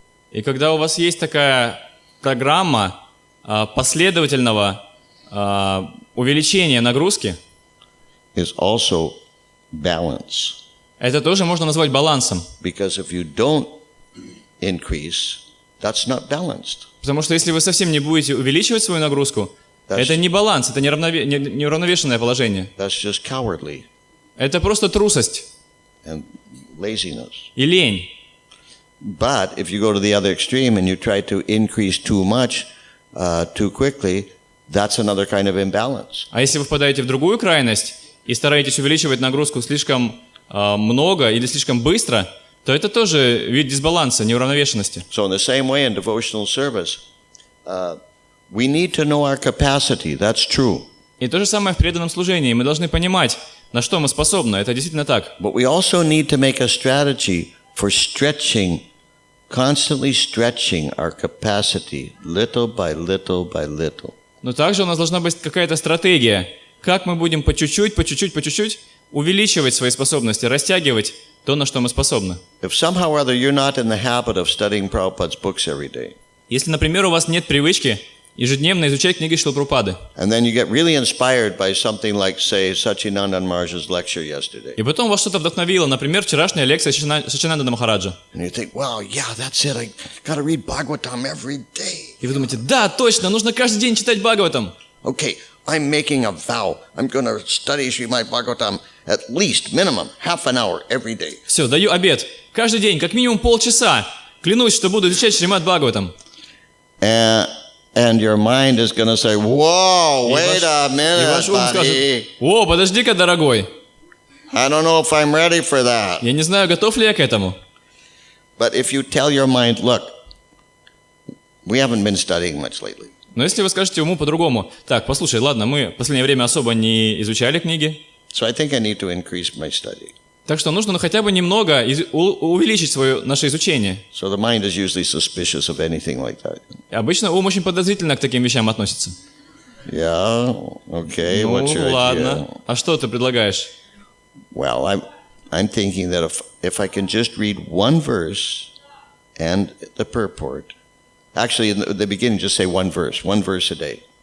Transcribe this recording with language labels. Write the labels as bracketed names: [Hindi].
[Russian] И когда у вас есть такая программа последовательного увеличения нагрузки, [English] is also balance. [Russian] это тоже можно назвать балансом. [English] Because if you don't increase, that's not balanced. [Russian] Потому что если вы совсем не будете увеличивать свою нагрузку, это не баланс, это не уравновешенное положение. [English] That's just cowardly. [Russian] Это просто трусость [English] and laziness. [Russian] И лень. [English] But if you go to the other extreme and you try to increase too much too quickly, that's another kind of imbalance. [Russian] А если вы впадаете в другую крайность и стараетесь увеличивать нагрузку слишком много или слишком быстро, то это тоже вид дисбаланса, неуравновешенности. [English] So in the same way in devotional service, we need to know our capacity. That's true. [Russian] И то же самое в преданном служении. Мы должны понимать, на что мы способны. Это действительно так. [English] But we also need to make a strategy for stretching, constantly stretching our capacity, little by little by little. [Russian] Но также у нас должна быть какая-то стратегия, как мы будем по чуть-чуть увеличивать свои способности, растягивать то, на что мы способны. [English] If somehow or other you're not in the habit of studying Prabhupada's books every day, [Russian] Если, например, у вас нет привычки ежедневно изучать книги Шрилы Прабхупады, [English] and then you get really inspired by something like, say, Sachinandan Maharaj's lecture yesterday, [Russian] и потом вас что-то вдохновило, например, вчерашняя лекция Сачинандана Махараджа, [English] and you think, wow, yeah, that's it, I got to read Bhagavatam every day. [Russian] и вы думаете, да, точно, нужно каждый день читать Бхагаватам. [English] Okay, I'm making a vow. I'm going to study Srimad Bhagavatam at least, minimum, half an hour every day. [Russian] Все, даю обет. Каждый день, как минимум полчаса. Клянусь, что буду изучать Шримад Бхагаватам. [English] And your mind is going to say, whoa, wait a [Russian] И [English] minute, [Russian] ваш ум скажет, [English] buddy. [Russian] о, подожди-ка, дорогой, [English] I don't know if I'm ready for that. [Russian] я не знаю, готов ли я к этому. [English] But if you tell your mind, look, we haven't been studying much lately. [Russian] Но если вы скажете уму по-другому, так, послушай, ладно, мы в последнее время особо не изучали книги, [English] So I think I need to increase my study. [Russian] так что нужно хотя бы немного увеличить наше изучение. [English] So the mind is usually suspicious of anything like that. [Russian] Обычно ум очень подозрительно к таким вещам относится. [English] Yeah, okay, [Russian] Ну, [English] what's your [Russian] ладно. [English] idea? [Russian] А что ты предлагаешь? [English] Well, I'm thinking that if I can just read one verse and the purport, actually in the beginning just say one verse a day.